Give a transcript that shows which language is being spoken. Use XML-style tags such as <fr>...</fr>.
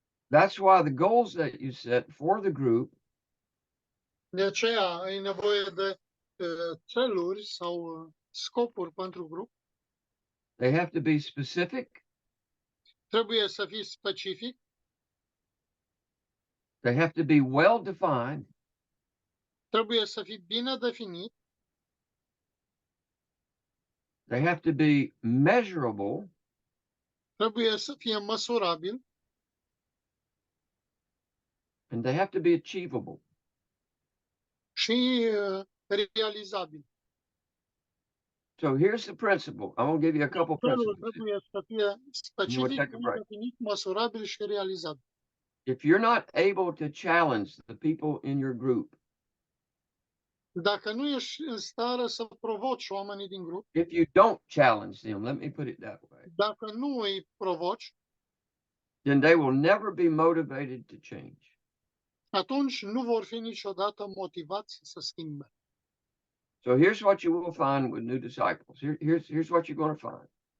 <en>That's why the goals that you set for the group</en> <ro>De aceea ai nevoie de țeluri sau scopuri pentru grup.</ro> <en>they have to be specific.</en> <ro>Trebuie să fii specific.</ro> <en>They have to be well defined.</en> <ro>Trebuie să fii bine definit.</ro> <en>They have to be measurable.</en> <ro>Trebuie să fie măsurabil.</ro> <en>And they have to be achievable.</en> <ro>Și realizabil.</ro> <en>So here's the principle. I'm going to give you a couple</en> <ro>Țelul</ro> <en>principles.</en> <ro>trebuie să fie specific,</ro> <en>take a break.</en> <ro>definit, măsurabil și realizabil.</ro> <en>If you're not able to challenge the people in your group,</en> <ro>Dacă nu ești în stare să provoci oamenii din grup,</ro> <en>if you don't challenge them, let me put it that way,</en> <ro>dacă nu îi provoci,</ro> <en>then they will never be motivated to change.</en> <ro>atunci nu vor fi niciodată motivați să schimbe.</ro> <en>So here's what you will find with new disciples. Here's what you're going to find.</en>